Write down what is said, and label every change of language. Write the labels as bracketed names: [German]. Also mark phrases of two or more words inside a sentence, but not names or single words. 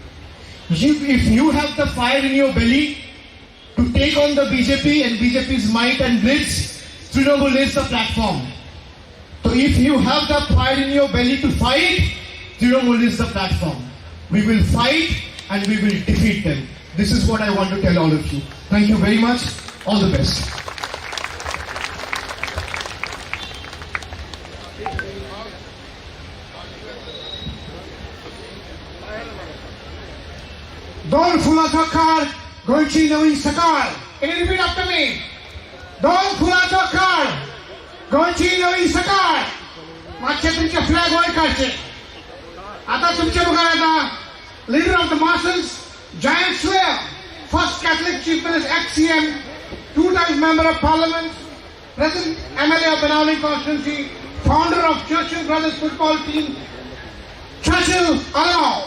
[English] If you have the fire in your belly to take on the BJP and BJP's might and blitz, Trinamool is the platform. So if you have the fire in your belly to fight, Trinamool is the platform. We will fight and we will defeat them. This is what I want to tell all of you. Thank you very much. All the best. [Konkani] दोन फुलाचा काळ गोंयची नवी सकाळ. [English] Can you repeat after me? [Konkani] दोन फुलाचा काळ गोंयची नवी सकाळ. मागचे तुमचे फ्लॅग वर काढचे. [Marathi] आता तुमचे बघा आता [English] leader of the masses, giant slayer, first Catholic chief minister, ex-CM, 2 times member of parliament, present MLA of Benali constituency, founder of Churchill Brothers football team, Churchill Alao.